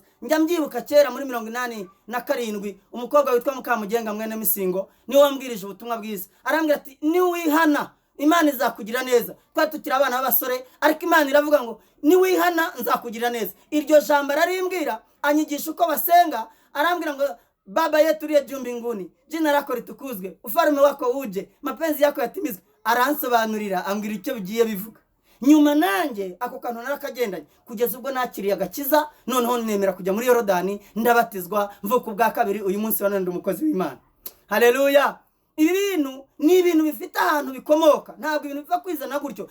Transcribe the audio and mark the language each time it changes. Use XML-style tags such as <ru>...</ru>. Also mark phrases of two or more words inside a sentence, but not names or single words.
<rw>Njya mbyibuka kera muri 87 umukobwa witwa Mukamugenga mwene Misingo niwe wambwirije ubutumwa bwiza. Arambwira ati niwihana Imana izakugira neza. Twari tukiri abana b'abasore, ariko Imana iravuga ngo niwihana nzakugira neza. Iryo jambo ararimbwira, anyigisha uko basenga. Arambwira ngo</rw> <sw>Baba yetu uliye juu mbinguni, jina lako litukuzwe, ufalme wako uje, mapenzi yako yatimizwe.</sw> <rw>Aransobanurira, ambwira icyo bigiye bivuga. Nyuma nanjye ako kantu narakagendanye kugeza ubwo nakiriye agakiza, noneho nemera kujya muri Yorodani, ndabatizwa, mvuka ubwa kabiri. Uyu munsi wanandi umukozi w'Imana. Haleluya. Ibi bintu ni ibintu bifite ahantu bikomoka, ntabwo ibintu biva kwizana gutyo.</rw>